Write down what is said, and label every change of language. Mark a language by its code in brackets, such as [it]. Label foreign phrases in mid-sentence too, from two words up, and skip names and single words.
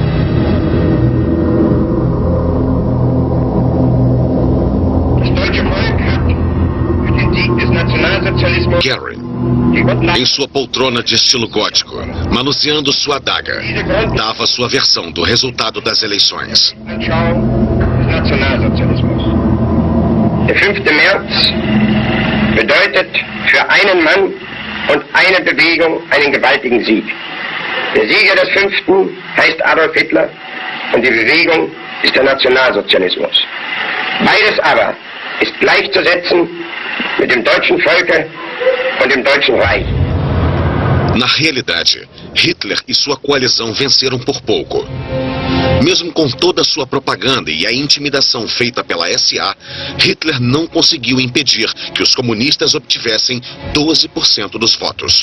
[pt] Gary, em sua poltrona de estilo gótico, manuseando sua adaga, dava sua versão do resultado das eleições. [de] Der 5. März bedeutet für einen Mann und eine Bewegung einen gewaltigen Sieg. Der Sieger des 5. heißt Adolf Hitler und die Bewegung ist der Nationalsozialismus. Beides aber ist gleichzusetzen mit dem deutschen Volke und dem Deutschen Reich. [pt] Na realidade, Hitler e sua coalizão venceram por pouco. Mesmo com toda a sua propaganda e a intimidação feita pela SA, Hitler não conseguiu impedir que os comunistas obtivessem 12% dos votos.